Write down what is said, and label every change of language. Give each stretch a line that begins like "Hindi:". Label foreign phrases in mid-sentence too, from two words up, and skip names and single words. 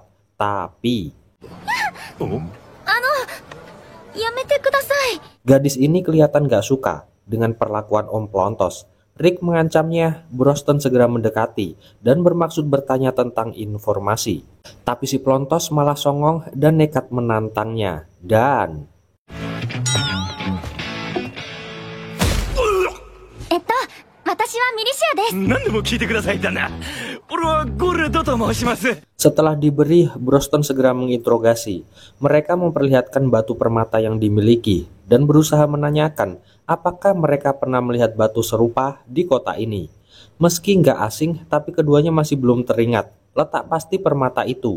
Indonesian: Tapi gadis ini kelihatan gak suka dengan perlakuan Om Plontos. Rick mengancamnya. Broston segera mendekati dan bermaksud bertanya tentang informasi. Tapi si pelontos malah songong dan nekat menantangnya. Dan
Japanese: 私はミリシアです。何でも聞いてください旦那。俺はゴールドと申します。
Indonesian: Setelah diberi, Broston segera menginterogasi. Mereka memperlihatkan batu permata yang dimiliki dan berusaha menanyakan apakah mereka pernah melihat batu serupa di kota ini. Meski nggak asing, tapi keduanya masih belum teringat letak pasti permata itu.